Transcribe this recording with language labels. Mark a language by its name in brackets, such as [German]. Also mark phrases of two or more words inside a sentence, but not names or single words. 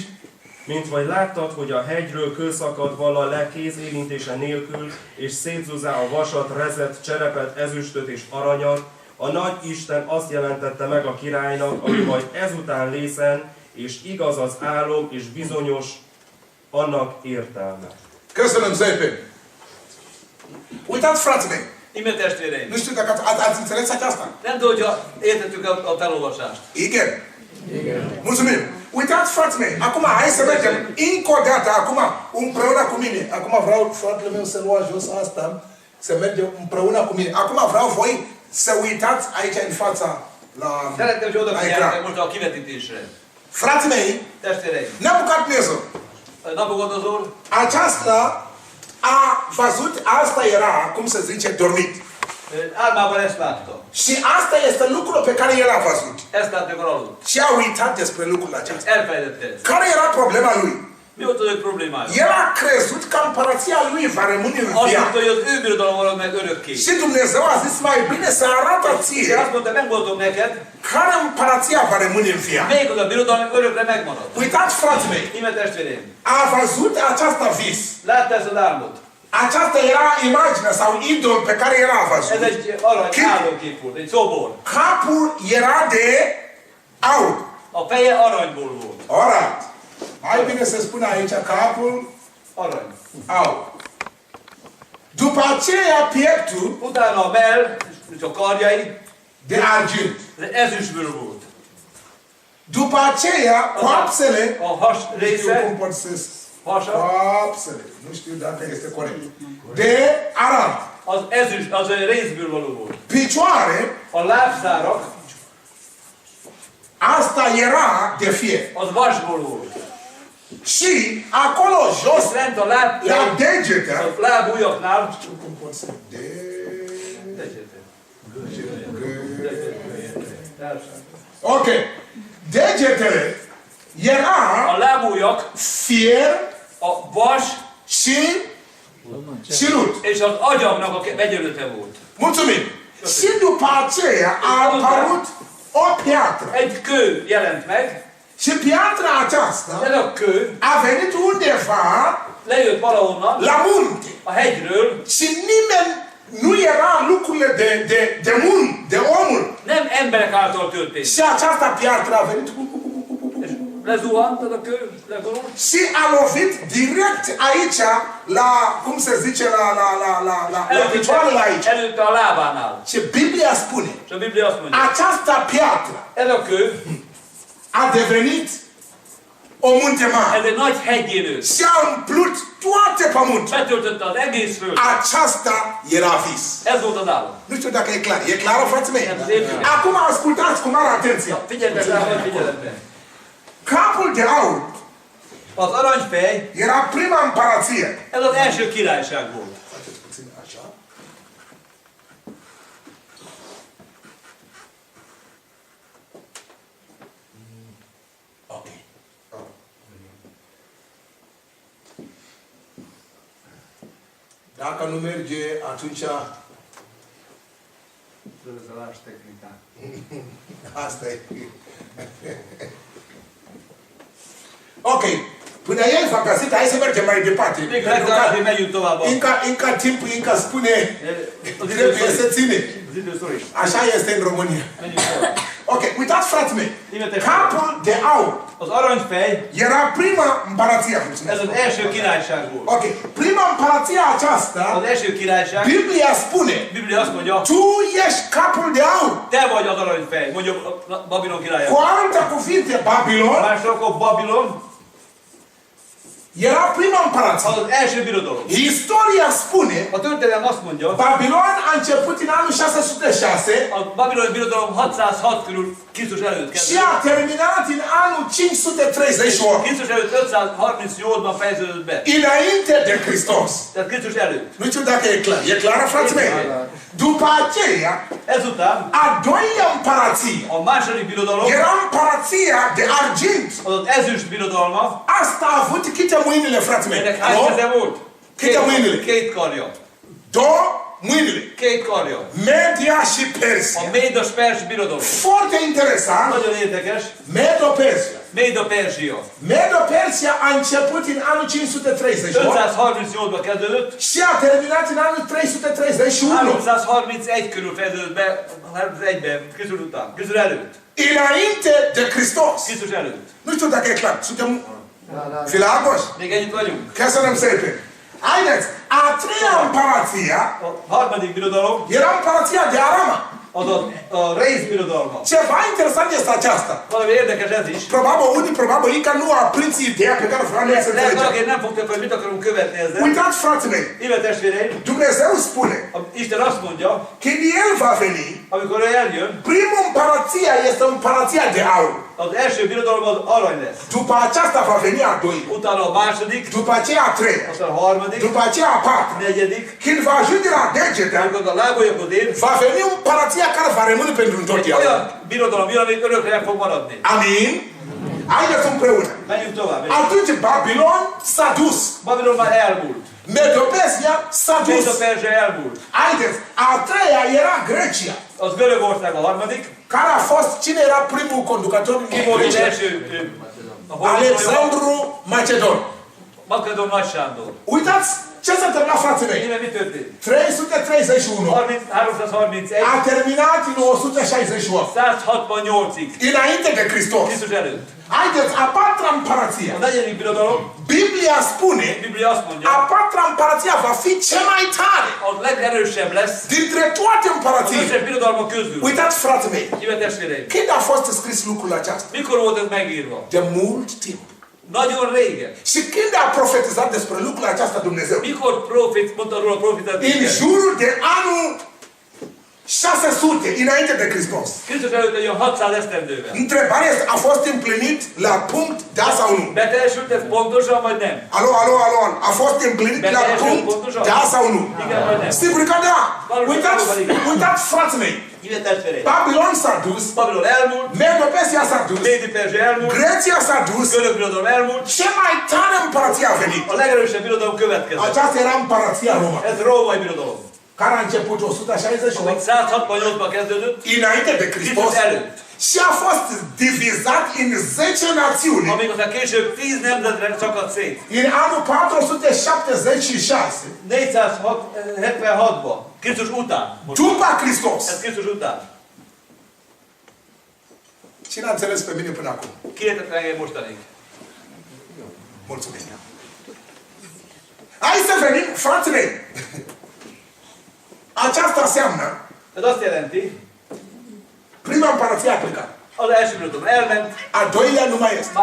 [Hungarian] Mint vagy láttad, hogy a hegyről kő szakad vala le kéz érintése nélkül, és szétzúzzá a vasat, rezet, cserepet, ezüstöt és aranyat, a nagy Isten azt jelentette meg a királynak, ami majd ezután lészen, és igaz az álom, és bizonyos annak értelme. köszönöm szépen. [Romanian] Uitați, frații mei, [Hungarian] Ime testvéreim, [Romanian] nu știu dacă ați înțeles aceasta. [Hungarian] nem tudom, hogy értettük a felolvasást. Igen. [Romanian] Mulțumim. Uitați, frații mei, acum hai să mergem încă o dată, acum împreună cu mine. Acum vreau fratele meu să lua jos asta, să mergem împreună cu mine. Acum vreau voi să uitați aici în fața la [Hungarian] Szeretném, hogy odafigyeljetek [Romanian] ecran. [Hungarian] most a kivetítésre. [Romanian] Frații mei, [Hungarian] Testvéreim, Nebucadnezzar, [Romanian] Nabucodonosor aceasta a văzut, asta era, cum se zice, dormit. [Hungarian] álmában ezt látta. [Romanian] Și asta este lucrul pe care el a văzut. [Hungarian] Ezt látta, amikor aludt. [Romanian] Și a uitat despre lucrul acesta. [Hungarian] Elfelejtette ezt. [Romanian] Care era problema lui? [Hungarian] Mi volt az ő problémája? [Romanian] El a crezut că împărăția lui va rămâne în [Hungarian] Azt [Romanian] viață. [Hungarian] mondta, hogy az ő birodalom marad meg örökké. [Romanian] Și Dumnezeu a zis mai bine să arată [Hungarian] És [Romanian] ție [Hungarian] azt mondta, megmondom neked, [Romanian] care împărăția va rămâne în viață. [Hungarian] melyik az a birodalom, ami örökre megmarad. [Romanian] Uitați, frații mei, [Hungarian] Ime testvéreim, [Romanian] a văzut aceasta vis. [Hungarian] látta ezt az álmot? [Romanian] Aceasta era imaginea sau idol pe care el a [Hungarian] Ez [Romanian] văzut. [Hungarian] egy arany álomkép volt, egy szobor. [Romanian] Capul era de aur. [Hungarian] A feje aranyból volt. [Romanian] Alright. Mai bine să spun aici capul [Hungarian] Arany. [Romanian] aur. După aceea pieptul [Hungarian] Utána a mell, és a karjai, [Romanian] de argint. [Hungarian] ez ezüstből volt. [Romanian] După aceea coapsele, [Hungarian] A has [Romanian] nu știu cum [Hungarian] része, [Romanian] pot să [Hungarian] hasa, [Romanian] coapsele, nu știu dacă este corect, de arant. [Hungarian] az ezüst, az részből való volt. [Romanian] Picioare, [Hungarian] A lábszárak, [Romanian] asta era de fier. [Hungarian] az vasból volt. [Romanian] Și acolo jos, [Hungarian] És lent a láb, [Romanian] la degete, [Hungarian] a lábujjaknál, [Romanian] nu știu cum pot să... Ok. Degetele [Hungarian] a [Romanian] era [Hungarian] lábujjak, [Romanian] fier [Hungarian] a vas [Romanian] și lut. [Hungarian] és az agyagnak a vegyelőte volt. [Romanian] Mulțumim. Și după aceea a apărut o piatră. [Hungarian] Egy kő jelent meg, [Romanian] Și piatra aceasta [Hungarian] ez a kő [Romanian] a venit undeva [Hungarian] lejött valahonnan, [Romanian] la munte. [Hungarian] a hegyről, [Romanian] Și nimeni nu era lucrurile de omul. [Hungarian] nem emberek által történt. [Romanian] Și această piatră a venit [Hungarian] És lezuhant az a kő, legurult, [Romanian] și a lovit direct aici, la, cum se zice, la picioarele aici. [Hungarian] előtte a lábánál. [Romanian] Și Biblia spune, [Hungarian] És a Biblia azt mondja, [Romanian] această piatră [Hungarian] ez a kő [Romanian] a devenit o munte mare. [Hungarian] Ez egy nagy hegyé nőtt. [Romanian] Și a umplut toate pământul. [Hungarian] Betöltötte az egész föld. [Romanian] Aceasta era vis. [Hungarian] Ez volt az álom. [Romanian] Nu știu dacă e clar. E clară, frații mei? Da. Acum ascultați cu mare atenție. [Hungarian] Figyeljetek rá, vagy figyelembe. [Romanian] Capul de aur [Hungarian] Az aranyfej, [Romanian] era prima împărație. [Hungarian] ez az első királyság volt. [Romanian] Faceți puțin așa. Ok. Dacă nu merge, atunci [Hungarian] Rögzülás technikák. [Romanian] asta e. Ok. Până el s-a găsit, hai să mergem mai departe. [Hungarian] Még legfeljebb megyünk tovább. [Romanian] Încă timpul încă spune, [Hungarian] Az [Romanian] trebuie să ține. [Hungarian] Az időszor is. [Romanian] Așa este în România. [Hungarian] Menjünk tovább. [Romanian] Ok, uitați, frații mei. [Hungarian] Imete- [Romanian] Capul de aur [Hungarian] Az aranyfej, [Romanian] era prima împărație. [Hungarian] ez [Romanian] Mulțumesc. [Hungarian] az első királyság volt. [Romanian] Ok, prima împărație aceasta, [Hungarian] Az első királyság, [Romanian] Biblia spune, [Hungarian] Biblia azt mondja, [Romanian] tu ești capul de aur. [Hungarian] te vagy az aranyfej, mondja Babilon királya. [Romanian] Cu alte cuvinte, Babilon [Hungarian] Másról akkor Babilon, [Romanian] era prima împărație. [Hungarian] az első birodalom. [Romanian] Istoria spune, [Hungarian] A történelem azt mondja, [Romanian] Babilon a început în anul 606 [Hungarian] a babiloni birodalom 606 körül Krisztus előtt [Romanian] și [Hungarian] kezdődött. [Romanian] a terminat în anul 538. [Hungarian] Krisztus előtt 538-ban fejeződött be. [Romanian] Înainte de Hristos. [Hungarian] Tehát Krisztus előtt. [Romanian] Nu știu dacă e clar. E clară, frații mei? După aceea, [Hungarian] Ezután [Romanian] a doua împărație [Hungarian] a második birodalom, [Romanian] era împărația de argint. [Hungarian] az az ezüst birodalma, [Romanian] Asta a avut câte mâinile, frații mei? [Hungarian] ennek hány keze volt? [Romanian] Câte mâinile? [Hungarian] Két karja. [Romanian] Două mâinile. [Hungarian] Két karja. [Romanian] Media și [Hungarian] A [Romanian] Persia. [Hungarian] Médos-Pers birodalom. [Romanian] Foarte interesant. [Hungarian] Nagyon érdekes. [Romanian] Medo-Persia. [Hungarian] Médo-Perzsia. [Romanian] Medo-Persia a început în anul 538 [Hungarian] 538-ban kezdődött, [Romanian] și a terminat în anul 331. [Hungarian] 331 körül fejeződött be, 31-ben, Krisztus után, Krisztus előtt. [Romanian] Înainte de Hristos. [Hungarian] Krisztus előtt. [Romanian] Nu știu dacă e clar. Suntem filagos? [Hungarian] Még együtt vagyunk. Köszönöm szépen. [Romanian] Haideți, a treia împărație [Hungarian] A harmadik birodalom, [Romanian] era împărația de Arama. [Hungarian] az a Rész birodalma. [Romanian] Ceva interesant este aceasta. [Hungarian] Valami érdekes ez is. [Romanian] Probabil încă nu a prins ideea pe care vreau noi să [Hungarian] Lehet [Romanian] înțelegem. [Hungarian] valaki nem fogta fel, hogy mit akarunk követni ezzel. [Romanian] Uitați, frații mei, [Hungarian] Íme testvéreim, [Romanian] Dumnezeu spune, [Hungarian] Isten azt mondja, [Romanian] când El va veni, [Hungarian] amikor ő eljön, [Romanian] primul împărația este împărația de aur. [Hungarian] az első birodalom az arany lesz. [Romanian] După aceasta va veni a doua. [Hungarian] Utána a második, [Romanian] După aceea a treia. [Hungarian] aztán a harmadik, [Romanian] După aceea a patra. [Hungarian] negyedik, [Romanian] Când va ajunge la degete, [Hungarian] amikor a lábujjakhoz ér, [Romanian] va veni împărația care va rămâne pentru [Hungarian] egy [Romanian] întotdeauna. [Hungarian] olyan birodalom jön, ami örökre meg fog maradni. [Romanian] Amin? Haideți împreună. [Hungarian] Menjünk tovább. [Romanian] Atunci Babilon s-a dus. [Hungarian] Babilon már elmúlt. [Romanian] Medo-Persia s-a dus. [Hungarian] Médo-Perzsia elmúlt. [Romanian] Haideți, a treia era Grecia. [Hungarian] Az Görögország a harmadik. [Romanian] Care a fost, cine era primul conducător în [Hungarian] Ki volt az [Romanian] Grecia? [Hungarian] első? A honfoglaló? [Romanian] Alexandru Macedon. [Hungarian] Makedon Nagy Sándor. [Romanian] Uitați ce s-a întâmplat, frații mei. [Hungarian] Íme mi történt? [Romanian] 331 [Hungarian] 331, [Romanian] a terminat în 168. [Hungarian] 168-ig. [Romanian] Înainte de Hristos. [Hungarian] Krisztus előtt. [Romanian] Haideți, a patra împărație. [Hungarian] A negyedik birodalom, [Romanian] Biblia spune, [Hungarian] Biblia azt mondja, [Romanian] a patra împărație va fi cea mai tare [Hungarian] az legerősebb lesz [Romanian] dintre toate [Hungarian] az [Romanian] împărațiile. [Hungarian] összes birodalmak közül. [Romanian] Uitați, frații mei, [Hungarian] Íme testvéreim, [Romanian] când a fost scris lucrul acesta? [Hungarian] mikor volt ez megírva? [Romanian] De mult timp. [Hungarian] Nagyon régen. [Romanian] Și când a profetizat despre lucrul acesta Dumnezeu? [Hungarian] Mikor mondta róla a profitát [Romanian] În [Hungarian] Isten? [Romanian] jurul de anul 600 înainte de Hristos. [Hungarian] Krisztus előtt egy olyan 600 esztendővel. [Romanian] Întrebarea este, a fost împlinit la punct, da sau nu? [Hungarian] Beteljesült ez pontosan, vagy nem? [Romanian] Alo, alo, alo, a fost împlinit la punct, da sau nu? [Hungarian] Igen, vagy nem? [Romanian] Sigur că da! Uitați, frații mei, [Hungarian] Íme testvéreim, [Romanian] Babilon s-a dus, [Hungarian] Babilon elmúlt, [Romanian] Medo-Persia s-a dus, [Hungarian] Médi-Perzsia elmúlt, [Romanian] Grecia s-a dus, [Hungarian] Görög birodalom elmúlt, [Romanian] ce mai tare împărație a venit. [Hungarian] a legerősebb birodalom következett. [Romanian] Aceasta era împărația Roma, [Hungarian] Ez római birodalom. [Romanian] care a început 168 [Hungarian] Amíg 168-ban kezdődött, [Romanian] înainte de Hristos [Hungarian] Krisztus előtt. [Romanian] și a fost divizat în 10 națiuni. [Hungarian] Amíg aztán később 10 nemzetre szakadt szét. [Romanian] În anul 476, [Hungarian] 476-ban, Krisztus után. Most, [Romanian] după Hristos. [Hungarian] ez Krisztus után. [Romanian] Cine a înțeles pe mine până acum? [Hungarian] Ki értett engem mostanig? [Romanian] Mulțumim. Hai să venim, frații mei. Aceasta înseamnă [Hungarian] Ez azt jelenti, [Romanian] prima împărăție a plecat. [Hungarian] Az első birodalom elment, [Romanian] a doilea nu mai este,